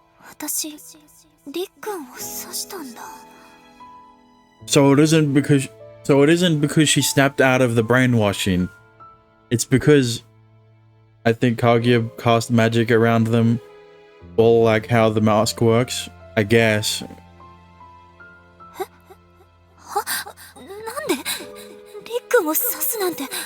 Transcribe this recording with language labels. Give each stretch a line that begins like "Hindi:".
Japanese: 私、りっくんを刺したんだ。
English: So it isn't because she snapped out of the brainwashing. It's because I think Kaguya cast magic around them, all like how the mask works, I guess.
Japanese: なんでりっくんを刺すなんて。